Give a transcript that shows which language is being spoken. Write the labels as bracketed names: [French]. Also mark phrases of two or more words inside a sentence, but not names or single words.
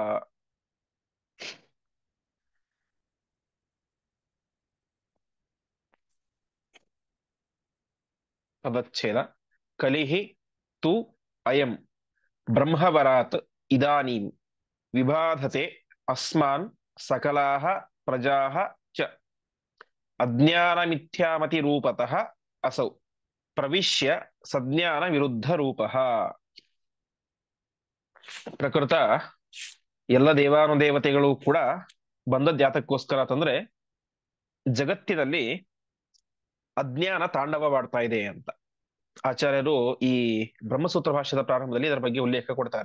[Kannada] ಪದಚ್ಛೇದ. [Sanskrit] ಕಲಿಹಿ ತು ಅಯಂ ಬ್ರಹ್ಮವರಾತ್ ಇದಾನೀಂ ವಿಬಾಧತೆ ಅಸ್ಮಾನ್ ಸಕಲಾಃ ಪ್ರಜಾಃ ಚ. ಅಜ್ಞಾನ ಮಿಥ್ಯಾಮತಿ ರೂಪತಃ ಅಸೌ ಪ್ರವಿಶ್ಯ ಸಜ್ಞಾನ ವಿರುದ್ಧ ರೂಪಃ. [Kannada] ಪ್ರಕೃತ ಎಲ್ಲ ದೇವಾನುದೇವತೆಗಳು ಕೂಡ ಬಂದದ್ದು ಯಾತಕ್ಕೋಸ್ಕರ ಅಂತಂದ್ರೆ ಜಗತ್ತಿನಲ್ಲಿ ಅಜ್ಞಾನ ತಾಂಡವವಾಡ್ತಾ ಇದೆ ಅಂತ. ಆಚಾರ್ಯರು ಈ ಬ್ರಹ್ಮಸೂತ್ರ ಭಾಷ್ಯದ ಪ್ರಾರಂಭದಲ್ಲಿ ಇದರ ಬಗ್ಗೆ ಉಲ್ಲೇಖ ಕೊಡ್ತಾರೆ.